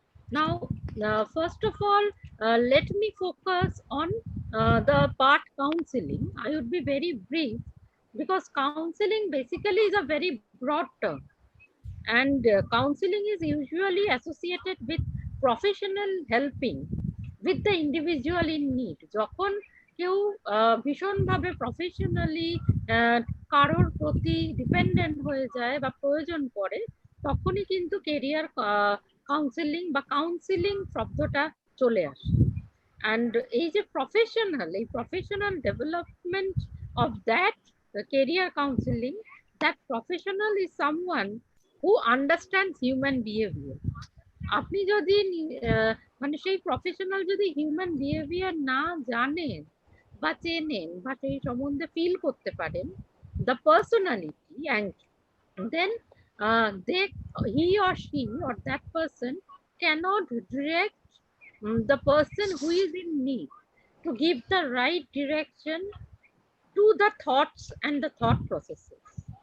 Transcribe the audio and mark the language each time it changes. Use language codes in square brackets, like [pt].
[en] Now, first of all, let me focus on the part counseling. I would be very brief. because counseling basically is a very broad term, and counseling is usually associated with professional helping with the individual in need. [bn] যখন কেউ ভীষণভাবে professionally কারোর প্রতি dependent হয়ে যায় বা প্রয়োজন পড়ে, তখনই কিন্তু কেরিয়ার কাউন্সিলিং বা কাউন্সিলিং শব্দটা চলে আসে। [en] and [bn] এই যে [en] Professional, এই professional development of that career counseling, that professional is someone who understands human behavior. [bn] আপনি যদি মানে সেই প্রফেশনাল যদি হিউম্যান বিহেভিয়ার না জানেন বা চেনেন বা সেই সম্বন্ধে ফিল করতে পারেন [en] the personality, and then they, he or she or that person cannot direct the person who is in need to give the right direction to the thoughts and the thought processes.